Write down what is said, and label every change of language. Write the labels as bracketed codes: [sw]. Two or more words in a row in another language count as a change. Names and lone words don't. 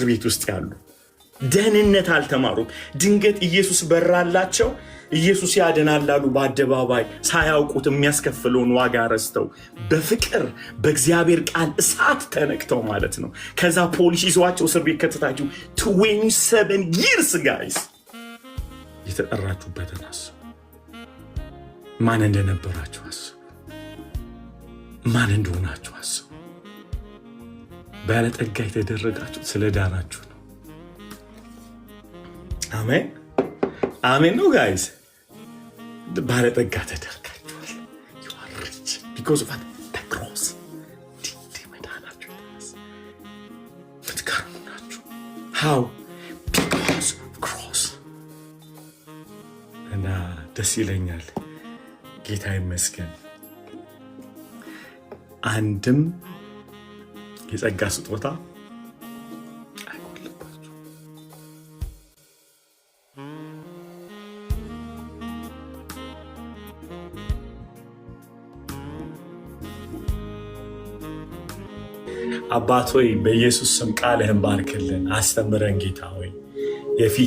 [am] ቤት ውስጥ ያሉ ደህንነት አልተማሩም። ድንገት ኢየሱስ በራላቸው፣ ኢየሱስ ያድናላሉ በአደባባይ ሳያውቁት የሚያስከፍለውን ዋጋ ረስተው በፍቅር በእግዚአብሔር ቃል እሳት ተነክተው ማለት ነው። ከዛ ፖሊስ ይዟቸው እስር ቤት ከተታችሁ 27 years ጋይስ የተጠራችሁበትን አስቡ። ማን እንደነበራችሁ አስቡ። ማን እንደሆናችሁ አስቡ። ባለጠጋ የተደረጋችሁ ስለዳናችሁ ነው። አሜን አሜን ነው ጋይስ። ባለጠጋ ተደርጋችኋል። [en] you are rich because of the cross። [am] መዳናችሁ ምትገርሙ ናችሁ። [en] how because of cross። [am] እና ደስ ይለኛል። ጌታ ይመስገን። አንድም የጸጋ ስጦታ አይጎልባችሁ። አባት ሆይ በኢየሱስ ስም ቃልህን ባርክልን፣ አስተምረን ጌታ ሆይ። የፊት